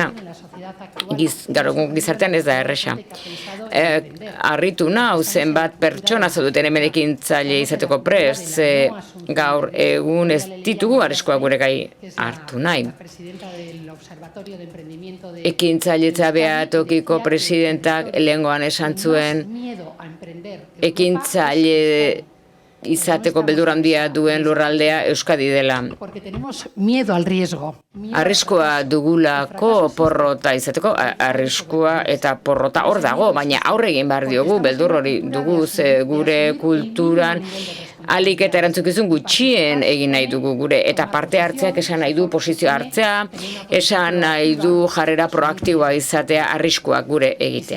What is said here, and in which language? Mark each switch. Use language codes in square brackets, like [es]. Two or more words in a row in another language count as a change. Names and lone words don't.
[eu] Gaur egun gizartean ez da erresa. Harritu nau zenbat pertsona zauduten hemen ekintzaile izateko prest, gaur egun ez ditugu arriskoa gure gai hartu nahi. Ekintzailetza Beatokiko presidentak lehengoan esan zuen ekintzaile izateko beldur handia duen lurraldea Euskadi dela. [es] Porque tenemos miedo al riesgo. [eu] Arriskua dugulako porrota izateko, arriskua eta porrota hor dago, baina aurre egin behar diogu, beldur hori dugu, ze gure kulturan alik eta erantzukizun gutxien egin nahi dugu gure, eta parte hartzeak esan nahi du posizio hartzea, esan nahi du jarrera proaktiboa izatea arriskuak gure egitea.